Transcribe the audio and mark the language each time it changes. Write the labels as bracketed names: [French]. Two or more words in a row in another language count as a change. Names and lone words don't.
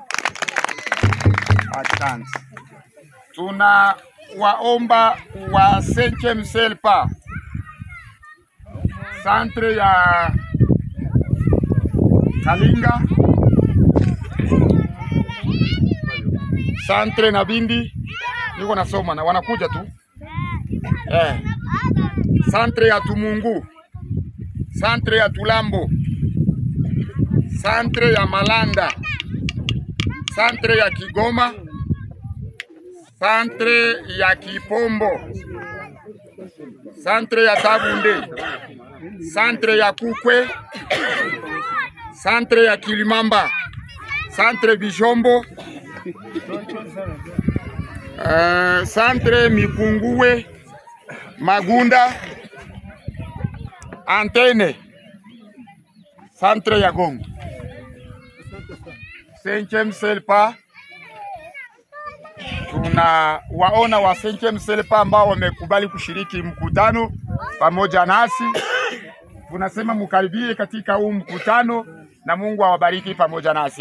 [Swahili] Asante. Tunawaomba wa Cinquième Selpa, centre ya Kalinga, centre na Bindi, niko nasoma na wanakuja tu. Centre ya Tumungu, centre ya Tulambo, centre ya Malanda, centre ya Kigoma, centre ya Kipombo, centre ya Tabunde, centre ya Kukwe, centre ya Kilimamba, centre Bijombo, centre Mipunguwe, Magunda, Antene, centre ya Gongo. Cinquième Selpa, tunawaona wa Cinquième Selpa ambao wamekubali kushiriki mkutano pamoja nasi. Tunasema mkaribie katika huu mkutano na Mungu awabariki pamoja nasi.